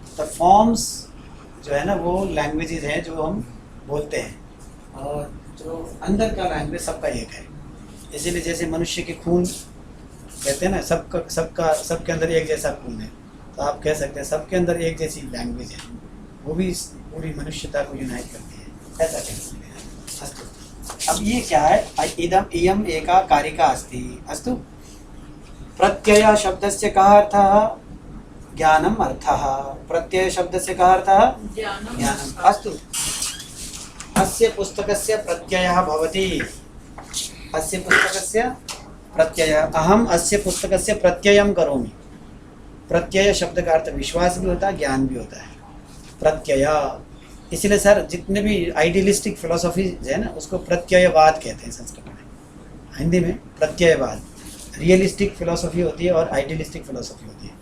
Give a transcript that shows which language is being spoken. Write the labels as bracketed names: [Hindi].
[Hindi] The forms जो है ना वो लैंग्वेजेस हैं जो हम बोलते हैं, और जो अंदर का लैंग्वेज सबका एक है। इसीलिए जैसे मनुष्य के खून कहते हैं ना, सबके अंदर एक जैसा खून है, तो आप कह सकते हैं सबके अंदर एक जैसी लैंग्वेज है, वो भी पूरी मनुष्यता को यूनाइट करती है, ऐसा कह सकते हैं। [Sanskrit] अस्तु, [Hindi] अब ये क्या है, [Sanskrit] इदम इयम एका कारिका अस्ति। अस्तु, प्रत्यय शब्दस्य कः अर्थः? ज्ञानम अर्थः। प्रत्यय शब्दस्य कः अर्थः? ज्ञानम। अस्तु, अस्य पुस्तकस्य प्रत्ययः भवति। अस्य पुस्तकस्य प्रत्ययः, अहम अस्य पुस्तकस्य प्रत्ययं करोमि। [Hindi] प्रत्यय शब्द का अर्थ विश्वास भी होता है, ज्ञान भी होता है। प्रत्यय, इसलिए सर जितने भी आइडियलिस्टिक फिलोसॉफी है ना उसको प्रत्ययवाद कहते हैं संस्कृत में। हिंदी में प्रत्ययवाद। रियलिस्टिक फिलोसॉफी होती है और आइडियलिस्टिक फिलोसॉफी होती है।